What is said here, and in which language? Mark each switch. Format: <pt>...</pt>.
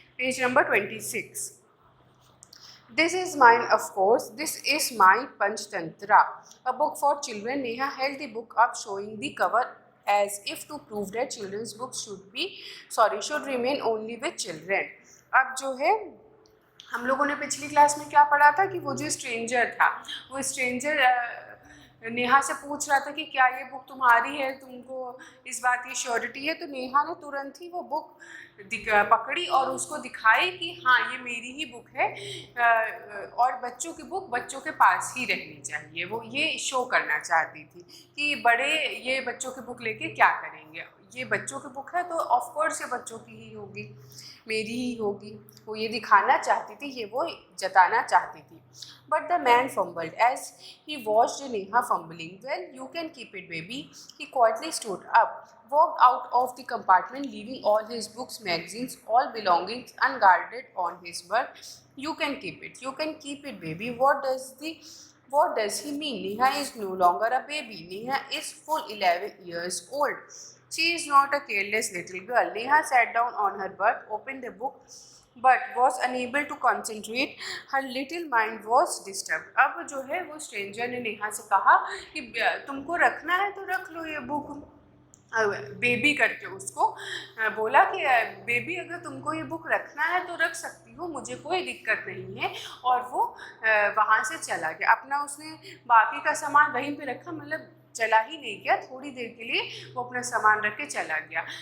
<en>Page number 26. This is mine, of course. This is my Panchtantra, a book for children. Neha held the book up, showing the cover as if to prove that children's books should remain only with children.</en> <hi>अब जो है हम लोगों ने पिछली class में क्या पढ़ा था कि वो जो स्ट्रेंजर था, वो स्ट्रेंजर नेहा से पूछ रहा था कि क्या ये बुक तुम्हारी है, तुमको इस बात की श्योरिटी है। तो नेहा ने तुरंत ही वो बुक पकड़ी और उसको दिखाई कि हाँ ये मेरी ही बुक है, और बच्चों की बुक बच्चों के पास ही रहनी चाहिए। वो ये शो करना चाहती थी कि बड़े ये बच्चों की बुक लेके क्या करेंगे, ये बच्चों की बुक है तो ऑफकोर्स ये बच्चों की ही होगी, मेरी ही होगी। वो ये दिखाना चाहती थी, ये वो जताना चाहती थी।</hi> <en>But the man fumbled as he watched Neha fumbling. Well you can keep it baby. He quietly stood up, walked out of the compartment, leaving all his books, magazines, all belongings unguarded on his berth. You can keep it. You can keep it, baby. What does he mean? Neha is no longer a baby. Neha is full 11 years old. She is not a careless little girl. Neha sat down on her berth, opened the book, but was unable to concentrate. Her little mind was disturbed.</en> <hi>अब जो है वो stranger ने नेहा से कहा कि तुमको रखना है तो रख लो ये बुक। बेबी करके उसको बोला कि बेबी अगर तुमको ये बुक रखना है तो रख सकती हो, मुझे कोई दिक्कत नहीं है। और वो वहाँ से चला गया। अपना उसने बाकी का सामान वहीं पे रखा, मतलब चला ही नहीं गया, थोड़ी देर के लिए वो अपना सामान रख के चला गया।</hi>